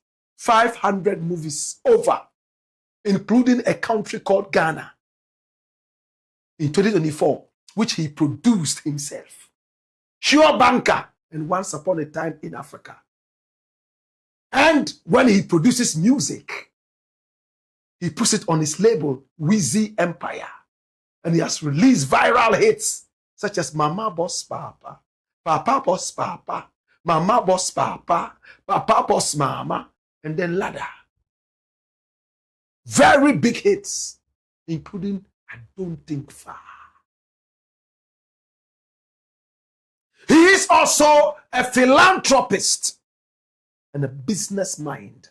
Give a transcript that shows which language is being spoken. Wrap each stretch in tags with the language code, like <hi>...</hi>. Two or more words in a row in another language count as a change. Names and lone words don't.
<en>500 movies over, including A Country Called Ghana in 2024, which he produced himself. Sure Banker and Once Upon a Time in Africa. And when he produces music, he puts it on his label, Wheezy Empire. And he has released viral hits such as Mama Boss Papa, Papa Boss Papa, Mama Boss Papa, Papa Boss Mama, and then Ladder. Very big hits, including I Don't Think Far. He is also a philanthropist and a business mind.</en>